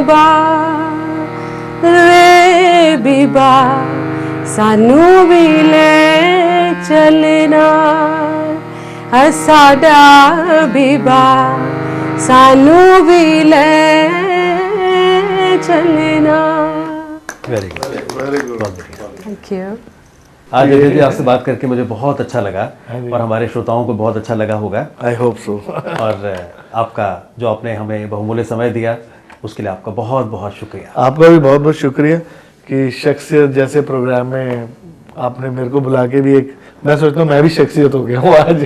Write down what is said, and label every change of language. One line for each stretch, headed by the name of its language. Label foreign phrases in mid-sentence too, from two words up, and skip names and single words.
Punjabi: ਬਾਲ ਵੇ ਬੀਬਾ, ਸਾਨੂੰ ਵੀ ਲੈ ਚੱਲਣਾ ਸਾਡਾ ਬੀਬਾ, ਸਾਨੂੰ ਵੀ ਲੈ ਚੱਲਣਾ।
English: very good, very good, thank you.
Hindi: आज जयदेव जी आपसे बात करके मुझे बहुत अच्छा लगा और हमारे श्रोताओं को बहुत अच्छा लगा होगा।
English: I hope so.
Hindi: और आपका जो आपने हमें बहुमूल्य समय दिया उसके लिए आपका बहुत बहुत शुक्रिया। आपका भी बहुत बहुत शुक्रिया कि शख्सियत जैसे प्रोग्राम में आपने मेरे को बुला के भी एक, मैं सोचता हूँ मैं भी शख्सियत हो गया हूँ आज।